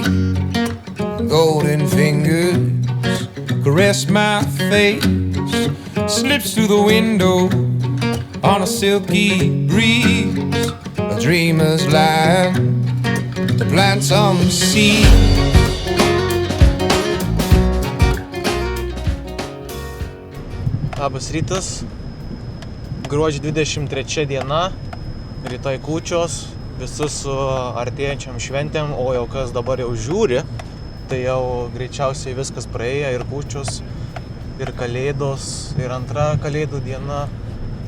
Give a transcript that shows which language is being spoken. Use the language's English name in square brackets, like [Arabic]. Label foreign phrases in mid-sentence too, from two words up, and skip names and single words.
[English] Golden fingers caress my face. Slips through the window on a silky breeze. A dreamer's land to plant some seeds. [Lithuanian] Labas rytas, gruodžio 23 diena, rytoj kūčios, visus su artėjančiam šventėm, o jau kas dabar jau žiūri, tai jau greičiausiai viskas praėjo, ir kūčios, ir kalėdos, ir antra kalėdų diena,